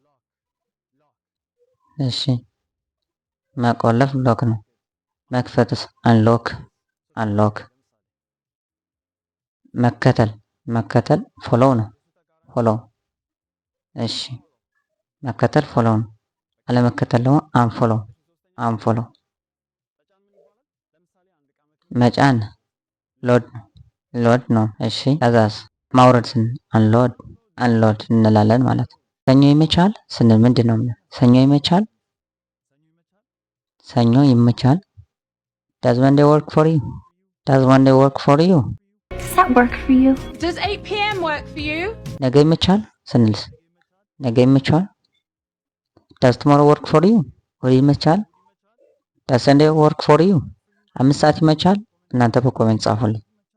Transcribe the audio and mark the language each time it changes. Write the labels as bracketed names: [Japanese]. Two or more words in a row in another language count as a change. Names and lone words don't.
[Amharic] እሺ ማቆለፍ ሎክ ነው። መክፈትስ [English] unlock unlock። [Amharic] መከተል ፎሎው ነው ፎሎው። እሺ መከተል ፎሎው ነው። አለመከተል ደግሞ [English] unfollow unfollow። [Amharic] መጫን ሎድ ነው። እሺ ከዛስ ማውረድ ስንል አንሎድ እንላለን ማለት ነው። ሰኞ ይመቻል ስንል ምንድን ነው? ሰኞ ይመቻል [English] Does Monday work for you? Does Monday work for you? Does that work for you? Does 8 p.m. work for you? [Amharic] ነገ ይመቻል ስንልስ ነገ ይመቻል [English] Does tomorrow work for you? [Amharic] እሁድ ይመቻል [English] Does Sunday work for you? [Amharic] 5 ሰዓት ይመቻል? እናንተ በኮሜንት ጻፉልኝ።